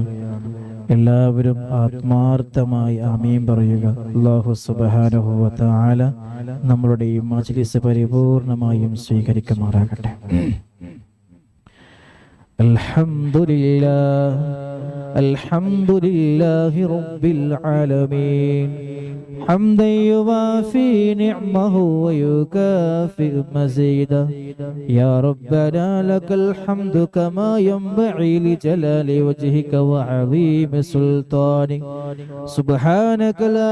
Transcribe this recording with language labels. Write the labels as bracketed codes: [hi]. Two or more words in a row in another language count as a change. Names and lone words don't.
[ml] എല്ലാവരും ആത്മാർത്ഥമായി ആമീൻ പറയുക. [ar] الله سبحانه وتعالى [ml] നമ്മളുടെ ഈ മജ്ലിസ് പരിപൂർണമായും സ്വീകരിക്കുമാറാകട്ടെ. [ar] الحمد لله الحمد لله رب العالمين حمدا يوافي نعمه ويكافئ مزيدا يا ربنا لك الحمد كما ينبغي لجلال وجهك وعظيم سلطانك سبحانك لا